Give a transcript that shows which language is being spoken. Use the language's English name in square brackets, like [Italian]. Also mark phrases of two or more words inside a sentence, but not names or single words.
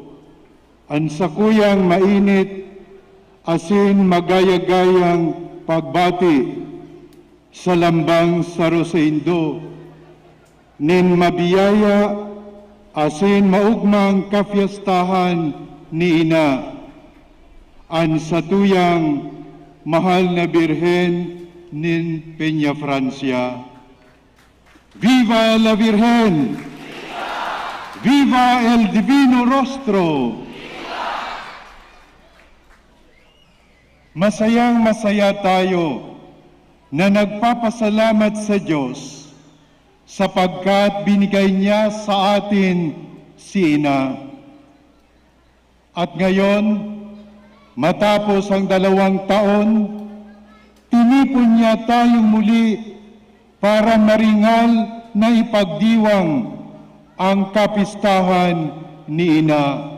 [Bikol] ang sakuyang mainit, asin magayagayang pagbati sa lambang saro sa Indo, nin mabiyaya, asin maugmang kafiestahan ni ina, ang satuyang mahal na birhen nin Peñafrancia. [Spanish] Viva la Virgen! Viva el Divino Rostro! [Filipino] Masayang-masaya tayo na nagpapasalamat sa Diyos sapagkat binigay niya sa atin si Ina. At ngayon, matapos ang 2 taon, tinipon niya tayong muli para maringal na ipagdiwang ang kapistahan ni Ina.